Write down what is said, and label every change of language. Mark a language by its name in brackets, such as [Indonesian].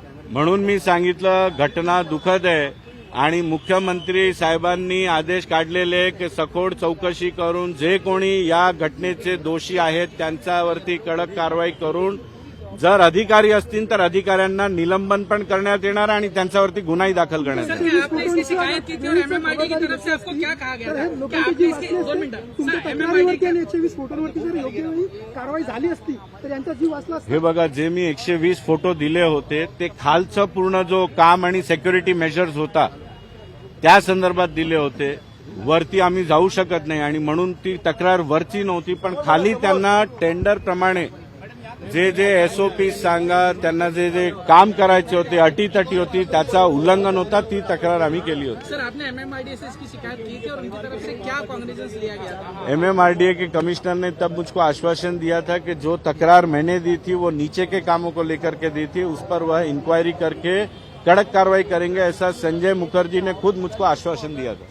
[Marathi] म्हणून मी सांगितलं घटना दुःखद आहे आणि मुख्यमंत्री साहेबांनी आदेश काढलेले की सखोल चौकशी करून जे कोणी या घटनेचे दोषी आहेत त्यांच्यावरती कडक कारवाई करून जर अधिकारी असतील तर अधिकाऱ्यांना निलंबन पण करण्यात येणार आणि त्यांच्यावरती गुन्हाही दाखल करण्यात येणार। [Hindi] आपने इसकी शिकायत की थी और MMRDA की तरफ से आपको क्या कहा गया था? [Marathi] तुमच्या तक्रारीवरती आणि 120 फोटोंवरती जर योग्य वेळी कारवाई झाली असती तर यांचा जीव वाचला असता। हे बघा, जे मी 120 फोटो दिले होते ते खालचं पूर्ण जो काम आणि सिक्युरिटी मेजर्स होता त्या संदर्भात दिले होते, वरती आम्ही जाऊ शकत नाही आणि म्हणून ती तक्रार वरची नव्हती, पण खाली त्यांना टेंडर प्रमाणे जे जे SOP सांगा त्यांना जे जे काम करायचे होते, अटीतटी होती, त्याचा उल्लंघन होता, ती तक्रार आम्ही केली होती। [Hindi] सर, आपने MMRDA से इसकी शिकायत की थी और उनकी तरफ से क्या कॉग्निजेंस लिया गया था? MMRDA के कमिश्नर ने तब मुझको आश्वासन दिया था कि जो तकरार मैंने दी थी वो नीचे के कामों को लेकर के दी थी, उस पर वह इंक्वायरी करके कड़क कार्रवाई करेंगे, ऐसा संजय मुखर्जी ने खुद मुझको आश्वासन दिया था।